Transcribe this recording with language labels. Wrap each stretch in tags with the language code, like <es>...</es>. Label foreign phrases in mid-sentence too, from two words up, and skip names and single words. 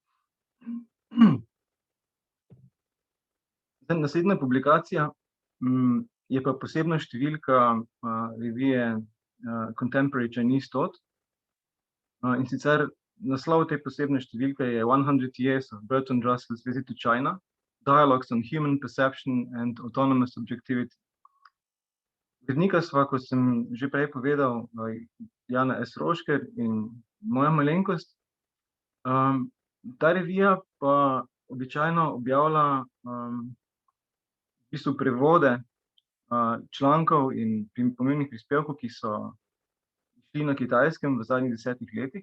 <sl>Naslednja publikacija je pa posebna številka revije Contemporary Chinese Thought. In sicer naslov te posebne številke je 100 Years of Bertrand Russell's Visit to China, Dialogues on Human Perception and Autonomous Objectivity. Urednika sva, kot sem že prej povedal, Jana S. Rošker in moja malenkost. Ta revija pa običajno objavlja v bistvu prevode člankov in pomembnih prispevkov, ki so šli na Kitajskem v zadnjih 10 letih.</sl>